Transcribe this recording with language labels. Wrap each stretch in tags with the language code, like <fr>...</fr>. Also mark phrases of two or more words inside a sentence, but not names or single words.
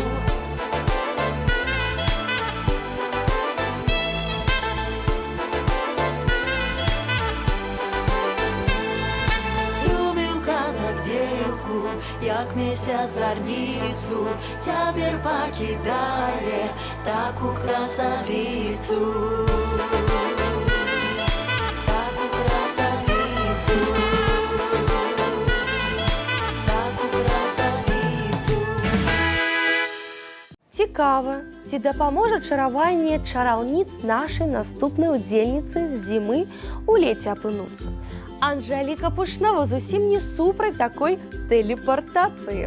<be>Любіў казак дзеўку, як месяц зарніцу цяпер пакідае таку красавіцу. Таку красавіцу. Таку красавіцу. Цікава, ці дапаможа чараванне чараўніц нашай наступнай удзельніцы з зімы у леце апынуцца. Анжеліка Пушнова зусім не супраць такой тэлепартацыі.</be>